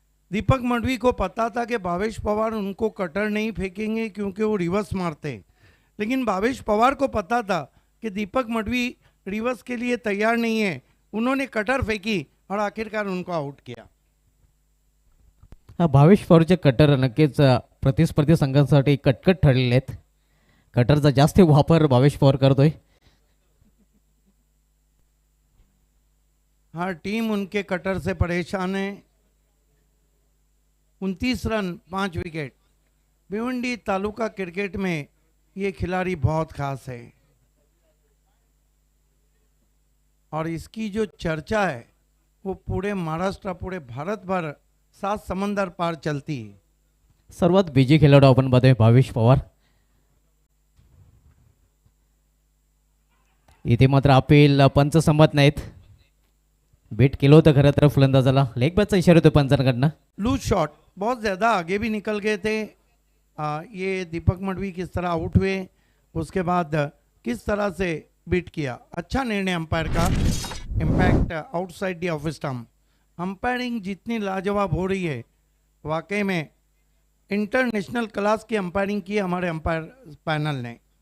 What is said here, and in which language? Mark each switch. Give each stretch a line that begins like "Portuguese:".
Hindi: दीपक मडवी को पता था कि भावेश पवार उनको कटर नहीं फेंकेंगे क्योंकि वो रिवर्स मारते हैं, लेकिन भावेश पवार को पता था कि दीपक मडवी रिवर्स के लिए तैयार नहीं है. उन्होंने कटर फेंकी और आखिरकार उनको आउट किया.
Marathi: भावेश पवारचे कटर नक्कीच प्रतिस्पर्धी संघांसाठी कटकट ठरलेले आहेत. कटरचा जास्त वापर भावेश पवार करतोय.
Hindi: हर टीम उनके कटर से परेशान है. 29 run 5 wicket. Bhiwandi taluka cricket में ये खिलाड़ी बहुत खास है और इसकी जो चर्चा है वो पूरे महाराष्ट्र पूरे भारत भर 7 समंदर पार चलती है.
Marathi: सर्वात बिजी खेळाडू आपण बघतोय भावेश पवार. इथे मात्र अपील पंच संमत नाहीत. बेट केलं होतं खरं तर फलंदाजाला. लेग बॅटचा इशारा होतो पंचांकडनं.
Hindi: लूज शॉट बहुत ज़्यादा आगे भी निकल गए थे. ये दीपक मडवी किस तरह आउट हुए, उसके बाद किस तरह से बीट किया. अच्छा निर्णय अंपायर का.
English: Impact outside the off stump.
Hindi: Umpiring जितनी लाजवाब हो रही है, वाकई में इंटरनेशनल क्लास की अंपायरिंग की हमारे अंपायर पैनल ने.